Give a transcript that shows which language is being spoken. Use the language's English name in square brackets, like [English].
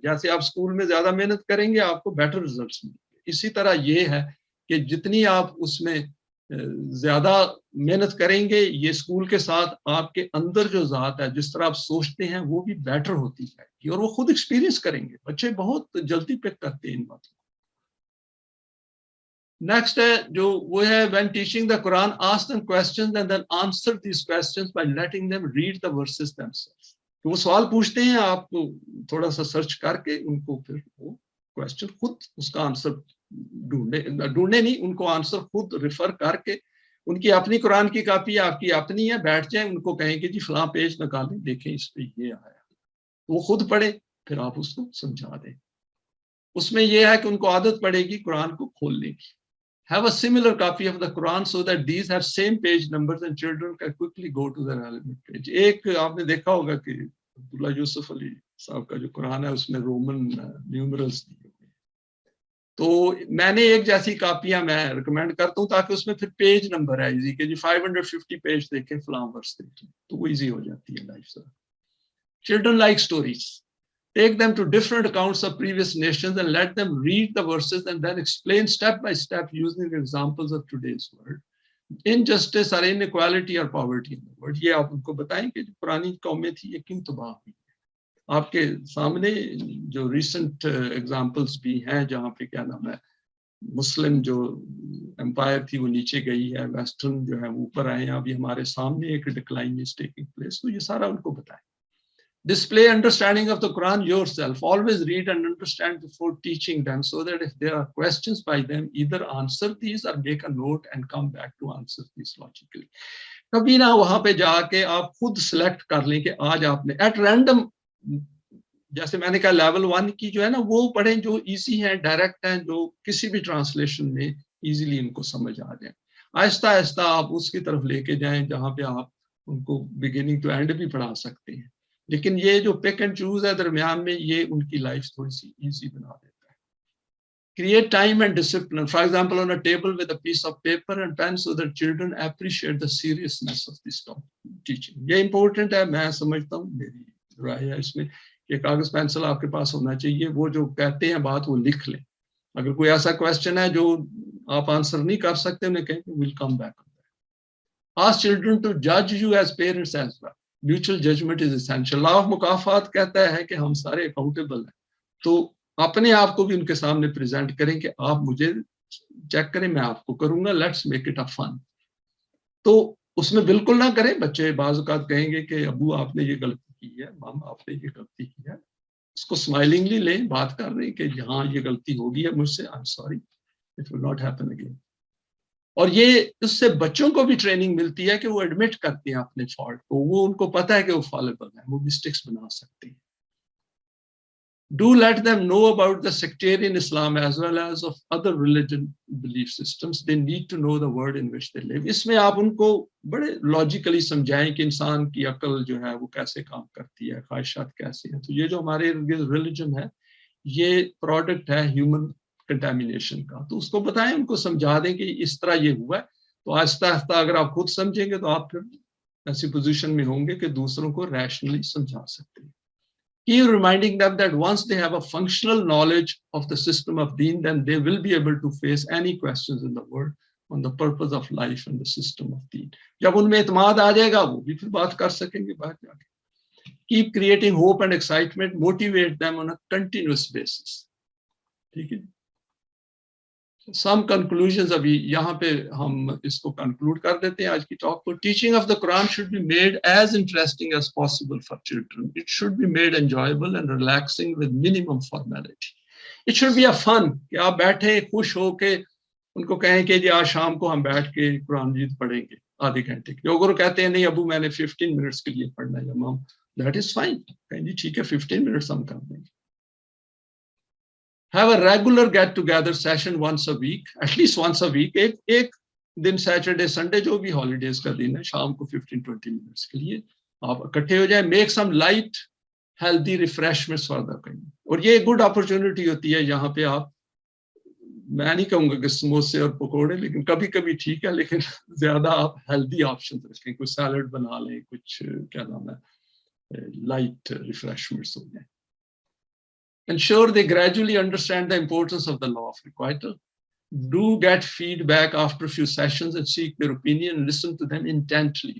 [Urdu] جیسے آپ اسکول میں زیادہ محنت کریں گے آپ کو بیٹر ریزلٹس ملیں گے, اسی طرح یہ ہے کہ جتنی آپ اس میں زیادہ محنت کریں گے یہ اسکول کے ساتھ آپ کے اندر جو ذات ہے جس طرح آپ سوچتے ہیں وہ بھی بیٹر ہوتی جائے گی اور وہ خود ایکسپیرینس کریں گے. بچے بہت جلدی پک کرتے ہیں ان باتوں. نیکسٹ ہے جو وہ ہے [English] when teaching the Quran ask them questions and then answer these questions by letting them read the verses themselves. [Urdu] تو وہ سوال پوچھتے ہیں, آپ کو تھوڑا سا سرچ کر کے ان کو پھر وہ کوشچن خود اس کا آنسر ڈھونڈنے نہیں, ان کو آنسر خود ریفر کر کے, ان کی اپنی قرآن کی کاپی ہے آپ کی اپنی ہے, بیٹھ جائیں ان کو کہیں کہ جی فلاں پیج نکالیں دیکھیں اس پہ یہ آیا, وہ خود پڑھیں پھر آپ اس کو سمجھا دیں. اس میں یہ ہے کہ ان کو عادت پڑے گی قرآن کو کھولنے کی. [English] Have a similar copy of the Quran so that these have same page numbers and children can quickly go to the relevant page. [Urdu] ایک آپ نے دیکھا ہوگا کہ عبداللہ یوسف علی صاحب کا جو قرآن ہے اس میں رومن نیومرلز دی ہوئی ہیں, تو میں نے ایک جیسی کاپیاں میں ریکمینڈ کرتا ہوں تاکہ اس میں پھر پیج نمبر ہے ایزی کہ جی 550 پیج دیکھیں فلاں ورس دیکھیں, تو وہ ایزی ہو جاتی ہے لائف سے. [English] Children like stories. Take them to different accounts of previous nations and let them read the verses and then explain step by step using examples of today's world. Injustice or inequality or poverty in the world. [Urdu] یہ آپ ان کو بتائیں کہ جو پرانی قومیں تھی یہ کیوں تباہ ہوئی. آپ کے سامنے جو ریسنٹ ایگزامپلس بھی ہیں جہاں پہ کیا نام ہے مسلم جو امپائر تھی وہ نیچے گئی ہے, ویسٹرن جو ہے وہ اوپر آئے ہیں, ابھی ہمارے سامنے ایک [English] Decline is taking place. [Urdu] تو یہ سارا ان کو بتائیں. [English] Display understanding of the Quran yourself. Always read and understand before teaching them so that if there are questions by them, either answer these or make a note and come back to answer these logically. [Urdu] کبھی نہ وہاں پہ جا کے آپ خود select کر لیں کہ آج آپ نے ایٹ رینڈم, جیسے میں نے کہا لیول 1 کی جو ہے نا وہ پڑھیں جو ایزی ہیں, ڈائریکٹ ہیں, جو کسی بھی ٹرانسلیشن میں ایزیلی ان کو سمجھ آ جائیں. آہستہ آہستہ آپ اس کی طرف لے کے جائیں جہاں پہ آپ ان کو بگننگ ٹو اینڈ بھی پڑھا سکتے ہیں, لیکن یہ جو پک اینڈ چوز ہے درمیان میں یہ ان کی لائف تھوڑی سی ایزی بنا دیتا ہے. [English] Create time and discipline. For example, on a table with a piece of paper and pen so that children appreciate the seriousness of this teaching. [Urdu] یہ امپورٹنٹ ہے, میں سمجھتا ہوں, میری رائے ہے اس میں کہ کاغذ پینسل آپ کے پاس ہونا چاہیے. وہ جو کہتے ہیں بات وہ لکھ لیں. اگر کوئی ایسا کویسچن ہے جو آپ آنسر نہیں کر سکتے انہیں کہیں کہ [English] we'll come back on that. Ask children to judge you as parents as well. Mutual judgment is essential. [Urdu] Law of مکافات کہتا ہے کہ ہم سارے اکاؤنٹیبل ہیں, تو اپنے آپ کو بھی ان کے سامنے پریزنٹ کریں کہ آپ مجھے چیک کریں, میں آپ کو کروں گا, [English] Let's make it a fun. [Urdu] تو اس میں بالکل نہ کریں. بچے بعض اوقات کہیں گے کہ ابو آپ نے یہ غلطی کی ہے, مام آپ نے یہ غلطی کی ہے, اس کو اسمائلنگلی لیں, بات کر رہے ہیں کہ ہاں یہ غلطی ہو گئی ہے مجھ سے, [English] I am sorry, it will not happen again. [Urdu] اور یہ اس سے بچوں کو بھی ٹریننگ ملتی ہے کہ وہ ایڈمٹ کرتے ہیں اپنے فالٹ کو, وہ ان کو پتہ ہے کہ وہ فالبل ہیں, وہ مسٹیکس بنا سکتے ہیں. [English] Do let them know about the sectarian Islam as well as of other religion belief systems. They need to know the world in which they live. [Urdu] اس میں آپ ان کو بڑے لاجیکلی سمجھائیں کہ انسان کی عقل جو ہے وہ کیسے کام کرتی ہے, خواہشات کیسے ہیں. تو یہ جو ہمارے ریلیجن ہے یہ پروڈکٹ ہے ہیومن کنٹامینیشن کا, تو اس کو بتائیں, ان کو سمجھا دیں کہ اس طرح یہ ہوا ہے. تو آہستہ آہستہ اگر آپ خود سمجھیں گے تو آپ پھر ایسی پوزیشن میں ہوں گے کہ دوسروں کو ریشنلی سمجھا سکتے ہیں. [English] Keep reminding them that once they have a functional knowledge of the system of deen, then they will be able to face any questions in the world on the purpose of life and the system of deen. [Urdu] جب ان میں اعتماد آ جائے گا وہ بھی پھر بات کر سکیں گے باہر جا کے. [English] Keep creating hope and excitement, motivate them on a continuous basis. [Urdu] ٹھیک ہے. [English] some conclusions [Urdu] ابھی یہاں پہ ہم اس کو conclude کر دیتے ہیں آج کی talk کو. [English] Teaching of the Quran should be made as interesting as possible for children. It should be made enjoyable and relaxing with minimum formality. It should be a fun [Urdu] کہ آپ بیٹھیں خوش ہو کے ان کو کہیں کہ جی آج شام کو ہم بیٹھ کے قرآن مجید پڑھیں گے آدھے گھنٹے کے. اگر وہ کہتے ہیں نہیں ابو میں نے 15 منٹس کے لیے پڑھنا ہے مام, [English] that is fine. [Urdu] کہیں جی ٹھیک ہے 15 منٹس ہم کر دیں گے. [English] Have a regular get together session once a week, at least once a week. [Urdu] ایک دن سیٹرڈے سنڈے جو بھی ہالیڈیز کا دن ہے شام کو 15-20 منٹس کے لیے آپ اکٹھے ہو جائیں. [English] Make some light healthy refreshments for the کہیں. [Urdu] اور یہ گڈ اپرچونٹی ہوتی ہے یہاں پہ آپ, میں نہیں کہوں گا کہ سموسے اور پکوڑے, لیکن کبھی کبھی ٹھیک ہے, لیکن زیادہ آپ ہیلدی آپشن رکھیں, کچھ سیلڈ بنا لیں, کچھ کیا نام ہے لائٹ ریفریشمنٹس ہو جائیں. [English] Ensure they gradually understand the importance of the law of requital. Do get feedback after a few sessions and seek their opinion and listen to them intently.